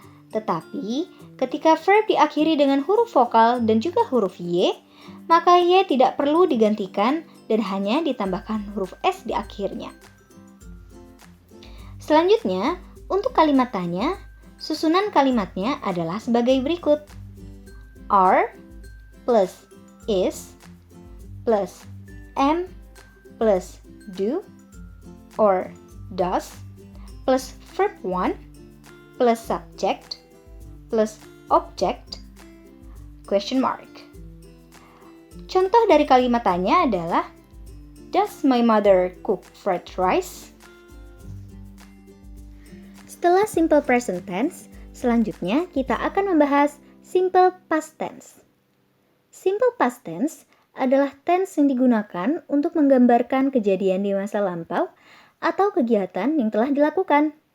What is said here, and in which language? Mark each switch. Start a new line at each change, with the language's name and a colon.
Indonesian: Tetapi, ketika verb diakhiri dengan huruf vokal dan juga huruf y, maka y tidak perlu digantikan dan hanya ditambahkan huruf s di akhirnya. Selanjutnya, untuk kalimat tanya, susunan kalimatnya adalah sebagai berikut.
English: Are plus is plus am plus do or does plus verb 1 plus subject plus object question mark.
Indonesian: Contoh dari kalimat tanya adalah
English: Does my mother cook fried rice?
Indonesian: Setelah simple present tense, selanjutnya kita akan membahas simple past tense. Simple past tense adalah tense yang digunakan untuk menggambarkan kejadian di masa lampau atau kegiatan yang telah dilakukan.